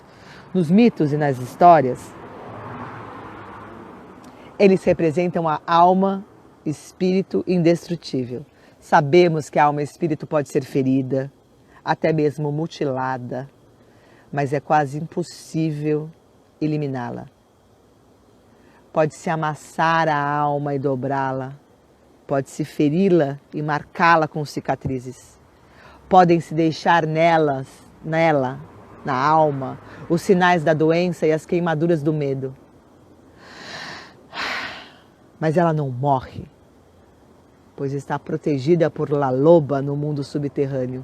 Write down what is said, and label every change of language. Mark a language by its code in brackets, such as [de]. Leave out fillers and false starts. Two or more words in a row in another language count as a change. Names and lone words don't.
[pt] Nos mitos e nas histórias, eles representam a alma, espírito indestrutível. Sabemos que a alma e espírito pode ser ferida, até mesmo mutilada, mas é quase impossível eliminá-la. Pode-se amassar a alma e dobrá-la, pode-se feri-la e marcá-la com cicatrizes. Podem-se deixar nela, na alma, os sinais da doença e as queimaduras do medo. Mas ela não morre, pois está protegida por La Loba no mundo subterrâneo.